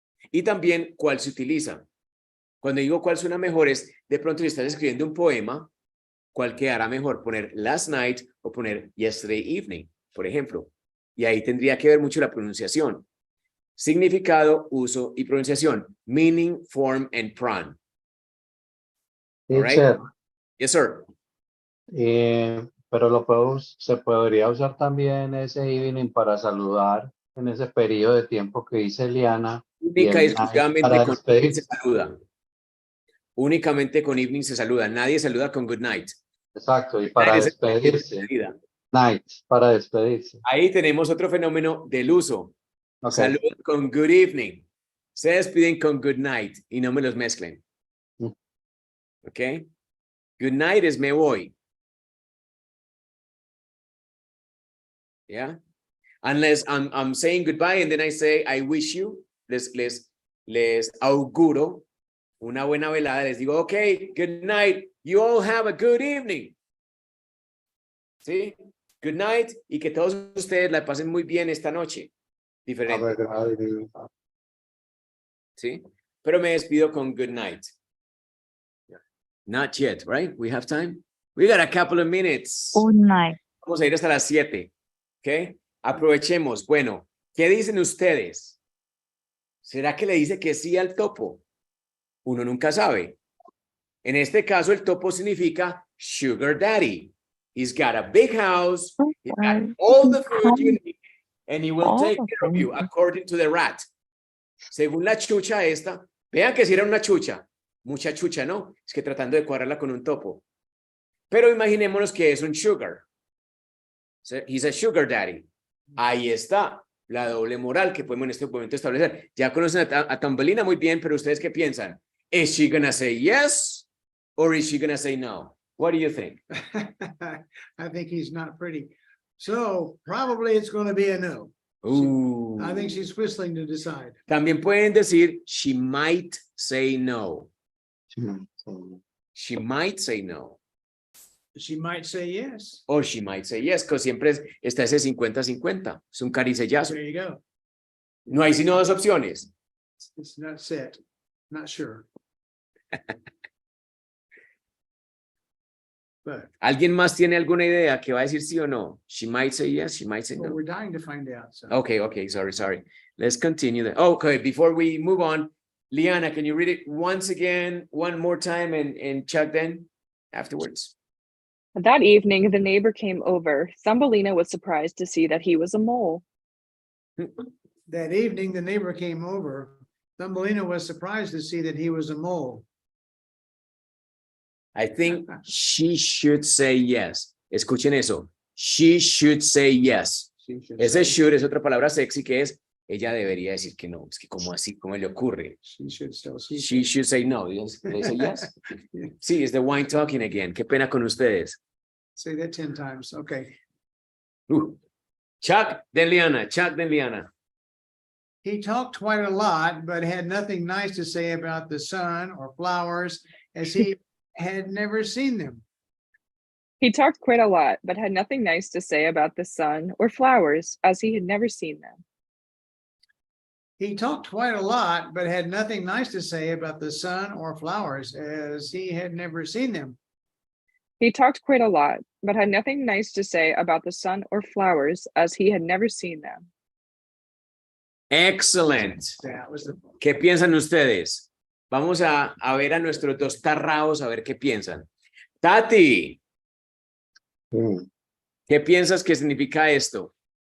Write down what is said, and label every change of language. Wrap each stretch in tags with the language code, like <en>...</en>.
<es>Y también cuál se utiliza. Cuando digo cuál suena mejor es, de pronto si estás escribiendo un poema, ¿cuál quedará mejor? ¿Poner</es> <en>last night</en> <es>o poner</es> <en>yesterday evening,</en> <es>por ejemplo? Y ahí tendría que ver mucho la pronunciación. Significado, uso y pronunciación.</es> <en>Meaning, form, and pronoun. All right? Teacher, Yes, sir.</en> <es>pero se podría usar también ese evening para saludar en ese periodo de tiempo que dice Liana. Única y el night exclusivamente para con evening se despedirse. saluda. Únicamente con evening se saluda. Nadie saluda con good night. Exacto, y para Night es el despedirse. despedida. Night, para despedirse. Ahí tenemos otro fenómeno del uso. Ok. Saludan con good evening. Se despiden con good night y no me los mezclen. Mm. ¿Ok? Good night es me voy.</es> <en>Yeah? Unless I'm saying goodbye and then I say I wish you.</en> <es>Les auguro una buena velada. Les digo,</es> <en>okay, good night. You all have a good evening.</en> <es>¿Sí? Good night y que todos ustedes la pasen muy bien esta noche. Diferente.</es> <en>¿Sí?</en> <es>Pero me despido con</es> <en>good night. Not yet, right? We have time. We got a couple of minutes. Good night.</en> <es>Vamos a ir hasta las 7. ¿Ok? Aprovechemos. Bueno, ¿qué dicen ustedes? ¿Será que le dice que sí al topo? Uno nunca sabe. En este caso, el topo significa sugar daddy.</es> <en>He's got a big house. He's got all the food you need. And he will take care of you according to the rat.</en> <es>Según la chucha esta, vean que si era una chucha. Mucha chucha, ¿no? Es que tratando de cuadrarla con un topo. Pero imaginémonos que es un sugar.</es> <en>So he's a sugar daddy.</en> <es>Ahí está la doble moral que podemos en este momento establecer. Ya conocen a Tambelina muy bien, pero ¿ustedes qué piensan?</es> <en>Is she gonna say yes or is she gonna say no? What do you think? I think he's not pretty. So probably it's going to be a no. Ooh. I think she's whistling to decide. También pueden decir she might say no. She might say no. She might say yes. Or she might say yes,</en> <es>que siempre está ese 50-50. Es un caricellazo.</es> <en>There you go.</en> <es>No hay sino dos opciones.</es> <en>It's not set. Not sure. But</en> <es>¿Alguien más tiene alguna idea que va a decir sí o no?</es> <en>She might say yes, she might say well, no. we're dying to find out. So. Okay, sorry. Let's continue that. Okay, before we move on, Liana, can you read it once again, one more time, and Chuck then afterwards? That evening, the neighbor came over. Thumbelina was surprised to see that he was a mole. That evening, the neighbor came over. Thumbelina was surprised to see that he was a mole. I think she should say yes.</en> <es>Escuchen eso.</es> <en>She should say yes.</en> <es>Ese should es otra palabra sexy que es, ella debería decir que no. Es que como así, ¿cómo le ocurre?</es> <en>She should say no. They say yes. Sí, it's the wine talking again.</en> <es>Qué pena con ustedes.</es> <en>Say that 10 times. Okay. Chuck, then Liana. Chuck, then Liana. He talked quite a lot, but had nothing nice to say about the sun or flowers, as he had never seen them. He talked quite a lot, but had nothing nice to say about the sun or flowers, as he had never seen them. He talked quite a lot, but had nothing nice to say about the sun or flowers, as he had never seen them. He talked quite a lot, but had nothing nice to say about the sun or flowers, as he had never seen them. Excellent. That was the</en> <es>¿Qué piensan ustedes? Vamos a ver a nuestros dos tarraos a ver qué piensan. Tati. Sí. ¿Qué piensas que significa esto?</es>